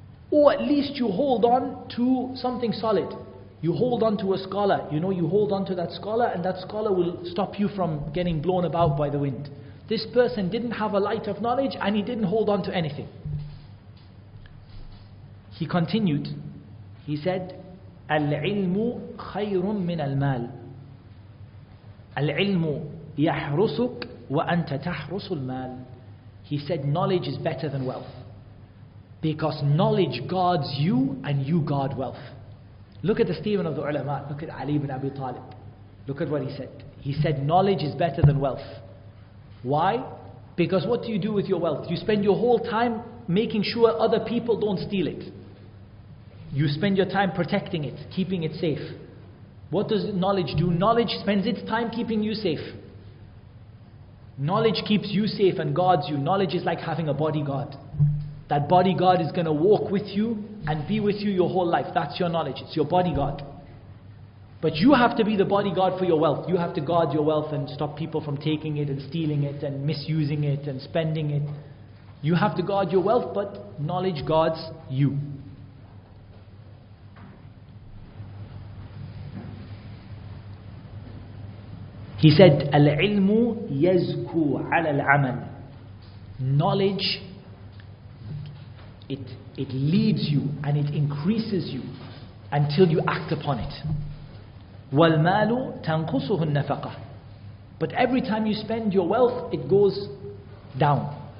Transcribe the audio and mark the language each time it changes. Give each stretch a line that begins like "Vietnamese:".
English: Or at least you hold on to something solid. You hold on to a scholar. You hold on to that scholar, and that scholar will stop you from getting blown about by the wind. This person didn't have a light of knowledge and he didn't hold on to anything. He continued. He said,
Arabic: العلم خير من المال. العلم يحرسك وأنت تحرس المال.
English: He said knowledge is better than wealth. Because knowledge guards you and you guard wealth. Look at the statement of the ulama. Look at Ali ibn Abi Talib. Look at what he said. He said knowledge is better than wealth. Why? Because what do you do with your wealth? You spend your whole time making sure other people don't steal it. You spend your time protecting it, keeping it safe. What does knowledge do? Knowledge spends its time keeping you safe. Knowledge keeps you safe and guards you. Knowledge is like having a bodyguard. That bodyguard is going to walk with you and be with you your whole life. That's your knowledge. It's your bodyguard. But you have to be the bodyguard for your wealth. You have to guard your wealth and stop people from taking it and stealing it and misusing it and spending it. You have to guard your wealth, but knowledge guards you. He said,
Arabic: العلم يزكو على العمل.
English: Knowledge, it leads you and it increases you until you act upon it.
Arabic: وَالْمَالُ تَنْقُصُهُ النَّفَقَةِ.
English: But every time you spend your wealth, it goes down.